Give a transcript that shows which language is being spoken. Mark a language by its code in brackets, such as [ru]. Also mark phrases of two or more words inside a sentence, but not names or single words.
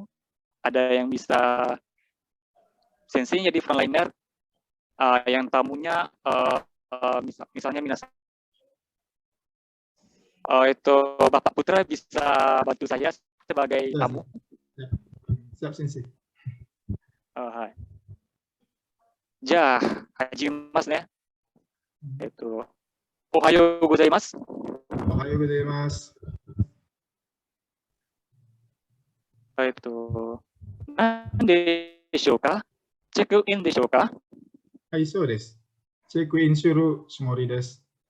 [id] Ada yang bisa Sensei jadi frontliner, yang tamunya misalnya minasang. Itu Bapak Putra bisa bantu saya sebagai tamu. Siap, Sensei. [ja] はい。じゃ, 始めますね. おはようございます. おはようございます. 何でしょうか？チェックインでしょうか？はい、そうです。チェックインするつもりです。